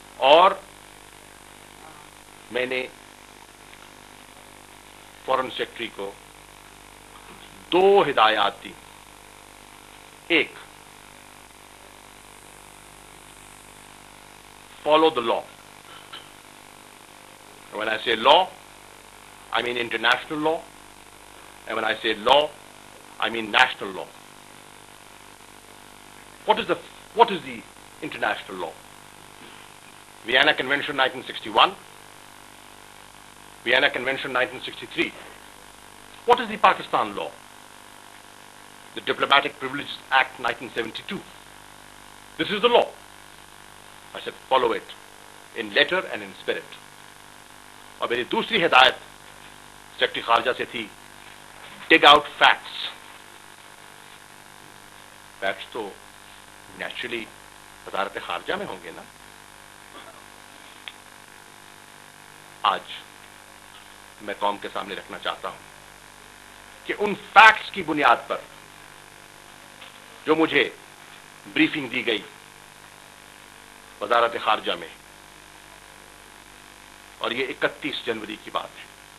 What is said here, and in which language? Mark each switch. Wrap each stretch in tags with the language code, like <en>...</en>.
<ur>اور میں نے فورن سیکرٹری کو 2 ہدایات دی۔ ایک،</ur> <en>follow the law. When I say law, I mean international law. And when I say law, I mean national law. What is the international law? Vienna Convention 1961, Vienna Convention 1963. What is the Pakistan law? The Diplomatic Privileges Act 1972. This is the law. I said, follow it in letter and in spirit.</en> <ur>اور میری دوسری ہدایت secretary خارجہ سے تھی،</ur> <en>dig out facts.</en> <ur>Facts تو naturally وزارت خارجہ میں ہوں گے نا۔ آج میں قوم کے سامنے رکھنا چاہتا ہوں کہ ان فیکٹس کی بنیاد پر جو مجھے بریفنگ دی گئی وزارت خارجہ میں، اور یہ 31 جنوری کی بات ہے،</ur>